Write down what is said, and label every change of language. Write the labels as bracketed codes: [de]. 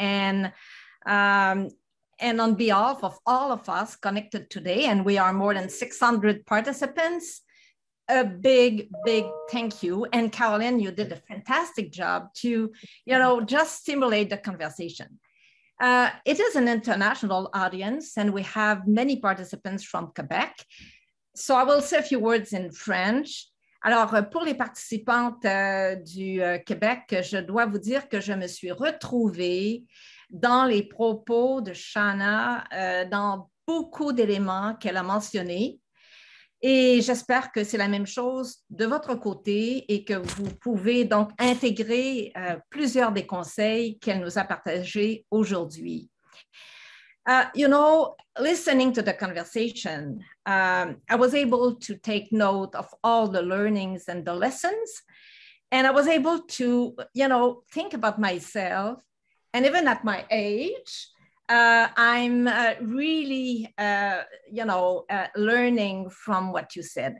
[en] And on behalf of all of us connected today, and we are more than 600 participants, a big, big thank you. And Caroline, you did a fantastic job to, you know, just stimulate the conversation. It is an international audience, and we have many participants from Quebec. So I will say a few words in French. [fr] Alors, pour les participantes du Québec, je dois vous dire que je me suis retrouvée dans les propos de Shauna, dans beaucoup d'éléments qu'elle a mentionnés. Et j'espère que c'est la même chose de votre côté et que vous pouvez donc intégrer plusieurs des conseils qu'elle nous a partagés aujourd'hui. [en] You know, listening to the conversation, I was able to take note of all the learnings and the lessons. And I was able to, you know, think about myself. And even at my age, I'm really, you know, learning from what you said.